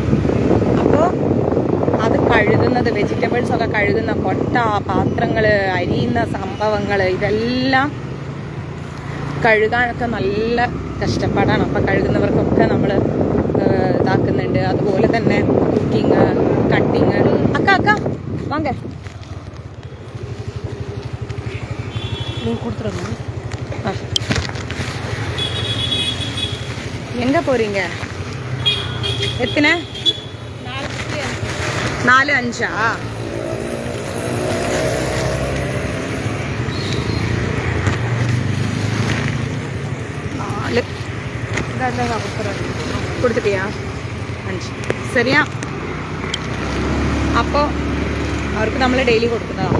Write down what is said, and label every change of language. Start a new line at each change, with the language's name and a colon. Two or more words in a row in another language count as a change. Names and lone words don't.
Malayalam: അപ്പോൾ അത് കഴുകുന്നത്, വെജിറ്റബിൾസ് ഒക്കെ കഴുകുന്ന കൊട്ട, പാത്രങ്ങൾ, അരിയുന്ന സംഭവങ്ങൾ, ഇതെല്ലാം കഴുകാനൊക്കെ നല്ല കഷ്ടപ്പാടാണ്. അപ്പം കഴുകുന്നവർക്കൊക്കെ നമ്മൾ ഇതാക്കുന്നുണ്ട്. അതുപോലെ തന്നെ
English: cooking, cutting.
Malayalam: അക്ക വാങ്ങ കൊടുത്തുരുന്നു.
Tamil: எங்கே போகிறீங்க? எத்தனை? 4-5.
Malayalam: കൊടുത്തിട്ടിയാ? 5. ശരിയാ. അപ്പോൾ അവർക്ക് നമ്മൾ ഡെയിലി കൊടുക്കുന്നതാണ്.